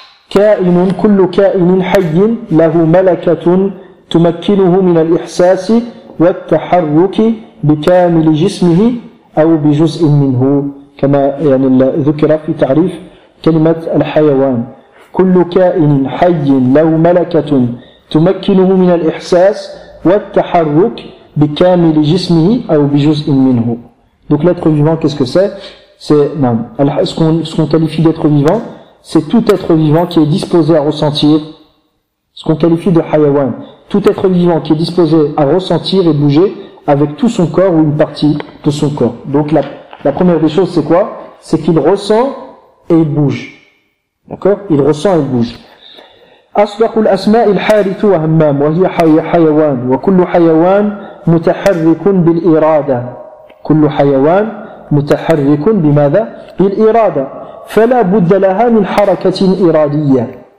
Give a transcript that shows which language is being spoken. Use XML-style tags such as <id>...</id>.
<ar>كائن كل كائن حي له ملكة تمكنه من الإحساس والتحرك بكامل جسمه أو بجزء منه كما يعني ذكر في تعريف كلمة الحيوان كل كائن حي له ملكة تمكنه من الإحساس والتحرك بكامل جسمه أو بجزء منه</ar> <fr>Donc l'être vivant, qu'est-ce que c'est ? C'est non, ce qu'on qualifie d'être vivant, c'est tout être vivant qui est disposé à ressentir, ce qu'on qualifie de hayawan, tout être vivant qui est disposé à ressentir et bouger avec tout son corps ou une partie de son corps. Donc la première des choses, c'est quoi ? C'est qu'il ressent et il bouge. D'accord ? Il ressent et il bouge.</fr> <ar>أصدق الأسماء الحارث وهمام وهي حيوان وكل حيوان متحرك بالإرادة كل حيوان متحرك بماذا؟ بالإرادة فلا بد لها من حركة إرادية</ar>